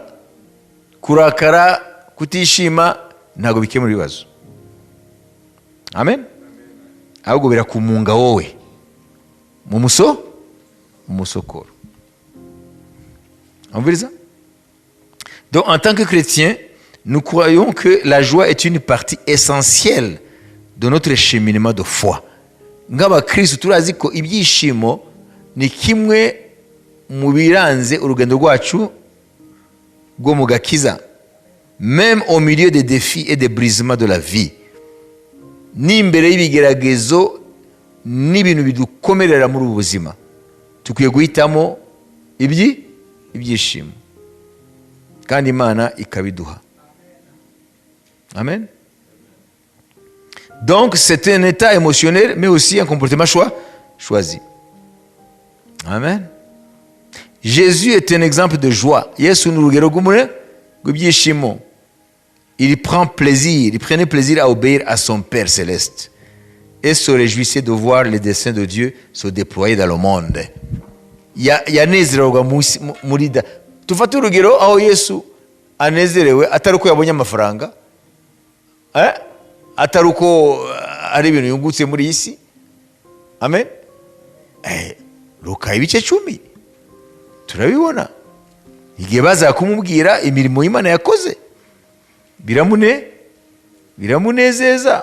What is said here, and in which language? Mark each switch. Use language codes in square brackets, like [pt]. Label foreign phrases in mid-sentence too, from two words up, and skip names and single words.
[rw] Kurakara, kutishima ntabwo bikemura ibibazo. Amen. Ahubwo birakumunga wowe mu musokoro. Umviriza? [fr] Donc en tant que chrétien, nous croyons que la joie est une partie essentielle de notre cheminement de foi. [rw] Nk'abakristo turazi ko ibyishimo ni kimwe mu biranze urugendo rwacu rwo mu gakiza, [fr] même au milieu des défis et des brisements de la vie. [rw] N'imbere y'ibigeragezo n'ibintu bidukomerera muri ubu buzima, tukwiye guhitamo ibyishimo, kandi Imana ikabiduha. Amen. [fr] Donc c'est un état émotionnel, mais aussi un comportement choisi. Amen. Jésus est un exemple de joie. [rw] Yesu ni urugero rw'ibyishimo. [fr] Il prenait plaisir à obéir à son Père céleste et se réjouissait de voir les desseins de Dieu se déployer dans le monde. [rw] Yanezererwa muri da. Tufate urugero aho Yesu anezerewe atari uko yabonye amafaranga, atari uko ari ibintu yungutse muri iyi si. Amen. Luka ibice 10 turabibona igihe baza kumubwira imirimo y'Imana yakoze, biramunezeza.